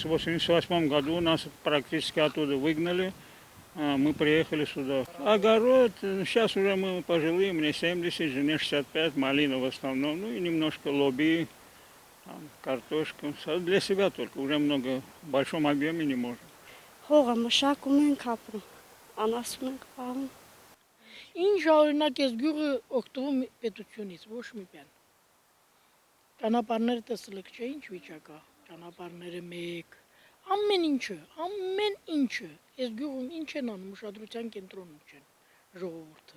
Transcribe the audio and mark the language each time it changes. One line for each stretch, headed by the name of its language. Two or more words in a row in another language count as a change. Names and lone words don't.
Russian: в 88 году нас практически оттуда выгнали. Мы приехали сюда. Огород, сейчас уже мы пожилые, мне 70, жене 65, малина в основном, ну и немножко лоби, картошка. Для себя только, уже много, в большом объеме не можем.
Armenian: Ինչ օրինակ ես գյուղը օգտվում պետությունից, ոչ մի բան։ Ճանապարհները տեսել եք, չէ՞, ինչ վիճակ է։ Ճանապարհները մեկ, ամեն ինչը։ Ես գյուղում ինչ են անում, ուշադրության կենտրոնում չեն ժողովուրդը։